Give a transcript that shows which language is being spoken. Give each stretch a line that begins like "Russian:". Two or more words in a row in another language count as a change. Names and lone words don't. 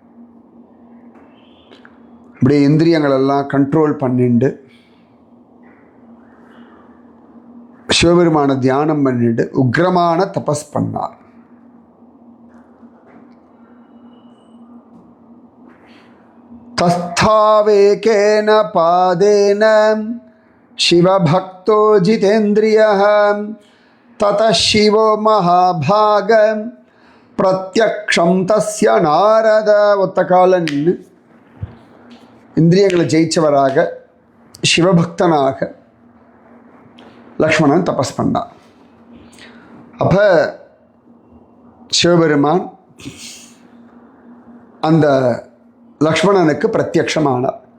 Tamil: அப்படியே இந்திரியங்களெல்லாம் கண்ட்ரோல் பண்ணிண்டு சிவபெருமான தியானம் பண்ணிட்டு உக்ரமான தபஸ் பண்ணார்.
Sanskrit: தஸ்த स्थावेकेन पादेन शिवभक्तो जितेन्द्रियः ततः शिवो महाभाग प्रत्यक्षं तस्य नारद
Tamil: ஒத்த கால நின்று இந்திரியங்களை ஜெயிச்சவராக சிவபக்தனாக லக்ஷ்மணன் தபஸ் பண்ணார். அப்போ சிவபெருமான் அந்த லக்ஷ்மணனுக்கு பிரத்யக்ஷமானார்.